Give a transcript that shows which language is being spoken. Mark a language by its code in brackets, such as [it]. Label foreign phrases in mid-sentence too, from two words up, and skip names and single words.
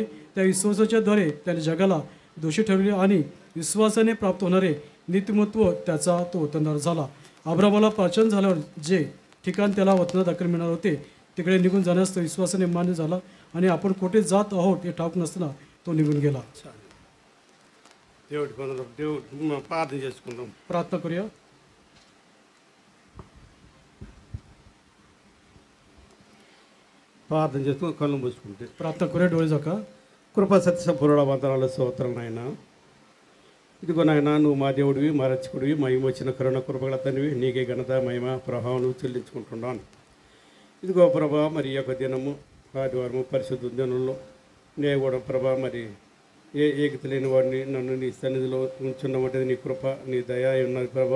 [mr] त्या विश्वासाच्याद्वारे त्याने जगाला दोषी ठरवले आणि विश्वासाने प्राप्त होणारे नीतिमत्व त्याचा तो वतनदार झाला. अब्रामाला पाचन झाल्यावर जे ठिकाण त्याला वतनात दाखल मिळणार होते तिकडे निघून जाण्यास तो विश्वासाने मान्य झाला आणि आपण कुठे जात आहोत हे ठाऊक नसताना तो निघून गेला. [te] దేవుడికి వందనాలు. దేవుడు ప్రార్థన చేసుకుందాం. [mr] प्रार्थना करूया. [te] ప్రార్థన చేసుకుని కళ్ళు మూసుకుంటే [mr] प्रार्थना करूया. डोळे झाका. [te] కృపా సత్య సంపూర్ణ వందనాలు స్తోత్రం నాయన. ఇదిగో నాయన, నువ్వు మా దేవుడివి, మా రక్షకుడివి, మా విమోచన కరుణ కృపగల తండ్రివి, నీకే ఘనత మహిమ ప్రభావం చెల్లించుకుంటున్నాను. ఇదిగో ప్రభా, మరి ఈ యొక్క దినము ఆదివారము పరిశుద్ధ దినంలో నేను కూడా ప్రభా మరి ఏకత లేని వాడిని నన్ను నీ సన్నిధిలో ఉంచున్నటువంటిది నీ కృప, నీ దయ ఉన్నది ప్రభా.